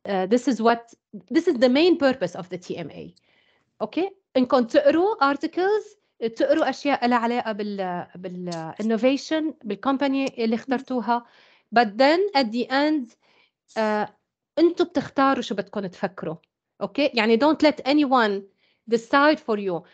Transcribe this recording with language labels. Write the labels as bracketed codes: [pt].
[en] This is the main purpose of the TMA. Okay? [ar] إنكم تقروا articles، تقروا أشياء لها علاقة بالinnovation بالcompany اللي اخترتوها. [en] But then at the end [ar] أنتوا بتختاروا شو بدكم تفكروا. [en] Okay? يعني don't let anyone decide for you.